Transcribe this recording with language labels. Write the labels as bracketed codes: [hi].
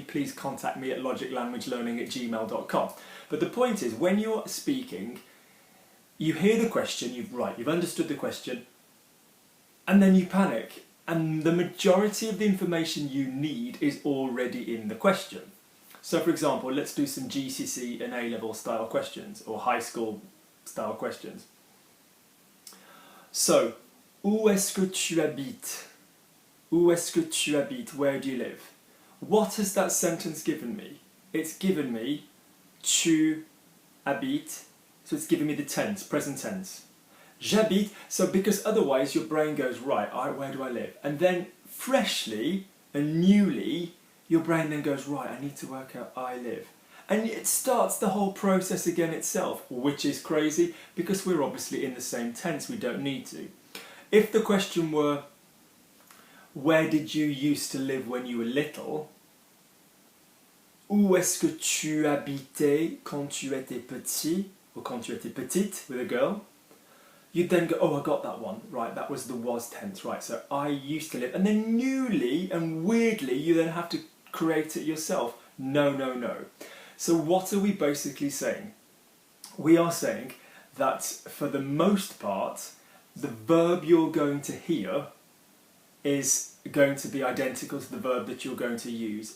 [en] Please contact me at logiclanguagelearning@gmail.com. But the point is, when you're speaking, you hear the question, you've understood the question, and then you panic, and the majority of the information you need is already in the question. So for example, let's do some GCSE and A-level style questions, or high school style questions. [fr] So, où est-ce que tu habites? Où est-ce que tu habites? [en] Where do you live? What has that sentence given me? It's given me [fr] tu habites, [en] so it's giving me the tense, present tense. [fr] J'habite, [en] so because otherwise your brain goes, right, where do I live? And then freshly and newly, your brain then goes, right, I need to work out I live. And it starts the whole process again itself, which is crazy because we're obviously in the same tense, we don't need to. If the question were, where did you used to live when you were little? [fr] Où est-ce que tu habitais quand tu étais petit? Or quand tu étais petite [en] with a girl? You'd then go, oh, I got that one, right, that was the was tense, right, so I used to live. And then newly and weirdly, you then have to create it yourself. No, no, no. So what are we basically saying? We are saying that for the most part, the verb you're going to hear is going to be identical to the verb that you're going to use.